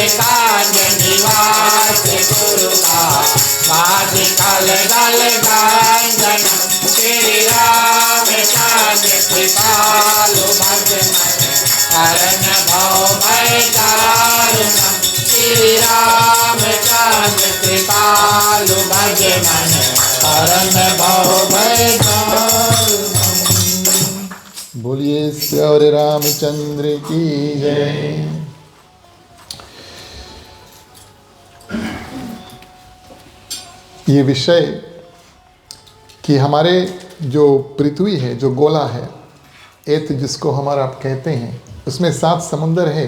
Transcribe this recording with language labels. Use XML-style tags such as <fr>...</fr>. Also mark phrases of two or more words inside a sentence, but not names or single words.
<sa>कांज निवास गुरु का वादि कल दल गंजन श्री राम चंद्र कृपालु भज मन हरण भव भय दारुणम श्री राम चंद्र कृपालु भज मन हरण भव भय दारुणम।</sa> <hi>बोलिए श्री रामचंद्र की जय। ये विषय कि हमारे जो पृथ्वी है, जो गोला है, एत जिसको हमारा आप कहते हैं, उसमें 7 समुंदर है।</hi>